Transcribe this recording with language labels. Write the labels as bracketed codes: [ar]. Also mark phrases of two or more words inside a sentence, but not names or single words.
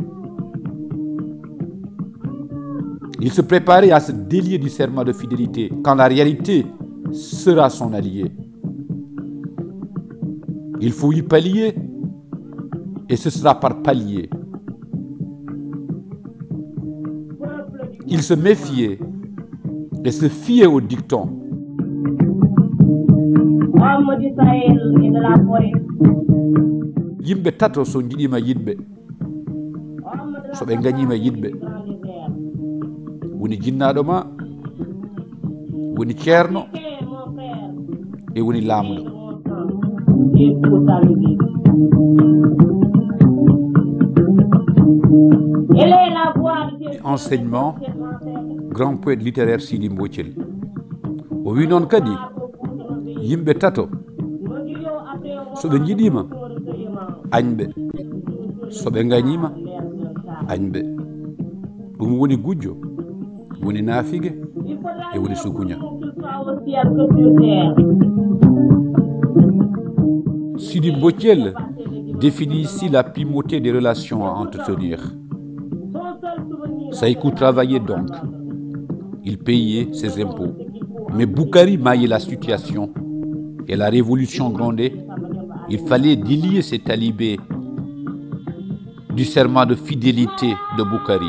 [fr] Il se préparait à se délier du serment de fidélité, quand la réalité sera son allié. Il faut y pallier, et ce sera par palier. Il se méfiait et se fiait au dicton. [ff] Yimɓe tato so jiɗima yiɗɓe so ɓe gañima yiɗɓe woni jinnaɗo ma, woni ceerno e woni laamɗo. [fr] Enseignement, grand poète littéraire Sidi Mbocel. [ff] O wi noon kadi yimɓe tato so ɓe jiɗima añɓe, so ɓe gañima añɓe. Ɗum woni gujjo, woni naafigue et woni sukuña. [fr] Sidi Mbocel définit ici la primauté des relations à entretenir. Saïkou travaillait donc. Il payait ses impôts. Mais Boukari maillait la situation. Et la révolution grondait. Il fallait délier ces talibés du serment de fidélité de Boukari.